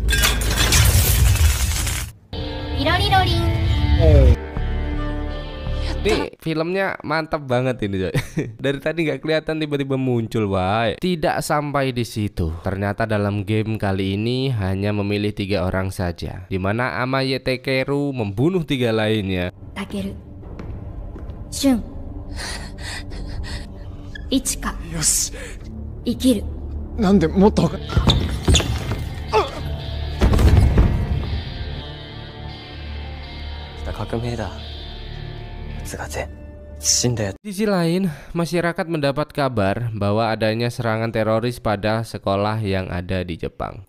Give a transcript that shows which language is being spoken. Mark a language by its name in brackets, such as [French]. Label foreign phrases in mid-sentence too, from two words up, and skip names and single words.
[Indonesian] Nih filmnya mantap banget ini coy. Dari tadi nggak kelihatan tiba-tiba muncul, wae. Tidak sampai di situ. Ternyata dalam game kali ini hanya memilih 3 orang saja, di mana Amaya Takeru membunuh 3 lainnya. Takeru, Shun, Ichika. [Japanese] よし。生きる. なんでもっと. [Indonesian] Di sisi lain, masyarakat mendapat kabar bahwa adanya serangan teroris pada sekolah yang ada di Jepang.